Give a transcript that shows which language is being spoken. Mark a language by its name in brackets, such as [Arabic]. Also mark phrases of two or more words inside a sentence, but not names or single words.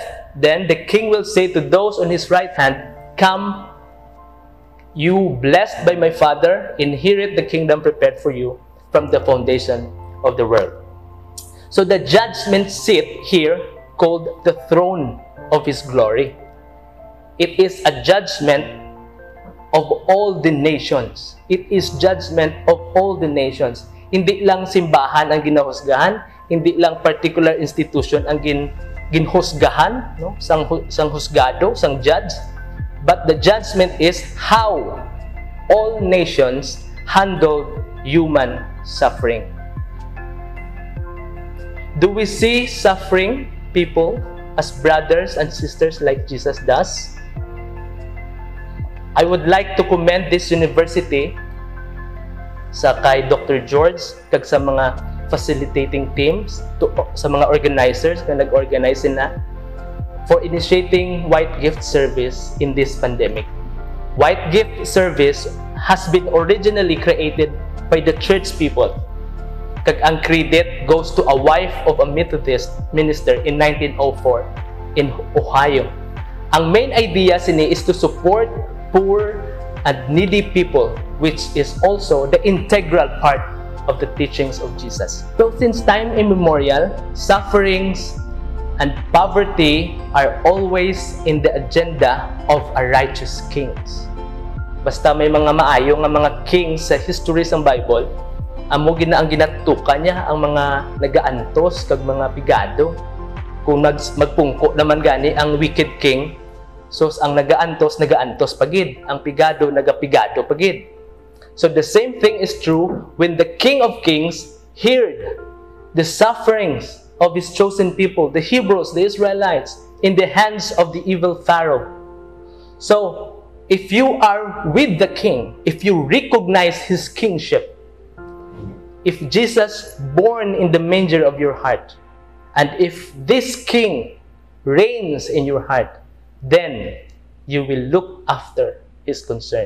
[English] Then the King will say to those on His right hand, come, you blessed by my Father, inherit the kingdom prepared for you from the foundation of the world. So the judgment seat here, called the throne of His glory, it is a judgment of all the nations. It is judgment of all the nations. [Hiligaynon] Hindi lang simbahan ang ginahusgahan, hindi lang [English] particular institution [Hiligaynon] ang ginhusgahan, no? sang husgado, sang judge, [English] but the judgment is how all nations handled human suffering. Do we see suffering people as brothers and sisters like Jesus does? I would like to commend this university [Hiligaynon] sa kay [English] Dr. George [Hiligaynon] kag sa mga [English] facilitating teams, [Hiligaynon] sa mga organizers na nag-organize na [English] for initiating White Gift Service in this pandemic. White Gift Service has been originally created by the church people. [Hiligaynon] Kag ang [English] credit goes to a wife of a Methodist minister in 1904 in Ohio. [Hiligaynon] Ang main idea sini [English] is to support poor and needy people, which is also the integral part of the teachings of Jesus. So since time immemorial, sufferings and poverty are always in the agenda of a righteous kings. [Hiligaynon] Basta may mga maayo nga mga kings sa history sa Bible, amo ang ginatukan niya ang mga nagaantos kag mga pigado. Kung magpungko naman gani ang [English] wicked king, [Hiligaynon] so ang nagaantos pagid, ang pigado nagapigado pagid. [English] So the same thing is true when the King of Kings heard the sufferings of His chosen people, the Hebrews, the Israelites, in the hands of the evil Pharaoh. So if you are with the King, if you recognize His kingship, if Jesus born in the manger of your heart, and if this King reigns in your heart, then you will look after His concern.